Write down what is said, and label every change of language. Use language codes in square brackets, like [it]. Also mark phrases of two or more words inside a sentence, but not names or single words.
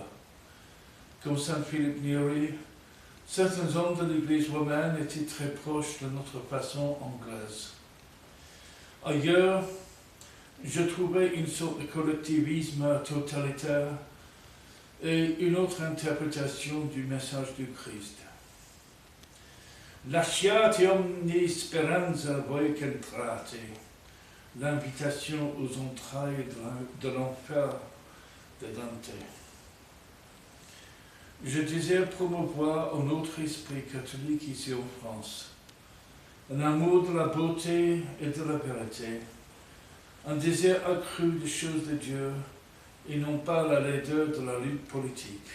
[fr] Comme Saint Philippe Neri, certains hommes de l'Église romaine étaient très proches de notre façon anglaise. Ailleurs, je trouvais une sorte de collectivisme totalitaire et une autre interprétation du message du Christ. [it] Lasciate omni speranza voi che entrate, [fr] l'invitation aux entrailles de l'enfer de Dante. Je désire promouvoir un autre esprit catholique ici en France, un amour de la beauté et de la vérité, un désir accru des choses de Dieu et non pas la laideur de la lutte politique.